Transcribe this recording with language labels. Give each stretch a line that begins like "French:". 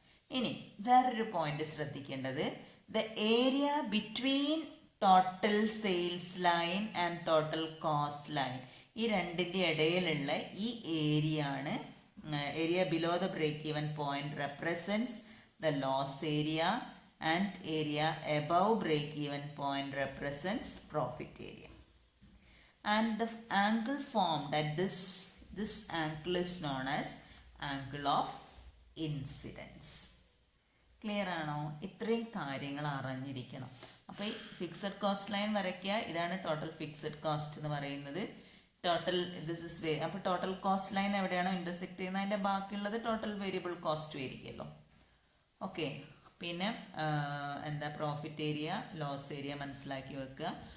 Malayalam: ഇനി വേറൊരു പോയിന്റ് ശ്രദ്ധിക്കേണ്ടത്,
English: the area between total sales line and total cost line,
Malayalam: ഈ രണ്ടിൻ്റെ ഇടയിലുള്ള ഈ ഏരിയ ആണ്
English: Area below the break even point represents the loss area and area above break even point represents profit area. And the angle formed at this angle is known as angle of incidence.
Malayalam: Clear ആണോ? ഇത്രയും കാര്യങ്ങൾ അറിഞ്ഞിരിക്കണം. അപ്പോൾ ഈ fixed cost line വരയ്ക്കുക. ഇതാണ് total fixed cost എന്ന് പറയുന്നത്. ടോട്ടൽ ദിസ് ഇസ് അപ്പോൾ ടോട്ടൽ കോസ്റ്റ് ലൈൻ എവിടെയാണോ ഇൻ്റർസെക്ട് ചെയ്യുന്നത് അതിൻ്റെ ബാക്കിയുള്ളത് ടോട്ടൽ വേരിയബിൾ കോസ്റ്റ് ആയിരിക്കുമല്ലോ. ഓക്കെ, പിന്നെ എന്താ പ്രോഫിറ്റ് ഏരിയ, ലോസ് ഏരിയ മനസ്സിലാക്കി വെക്കുക.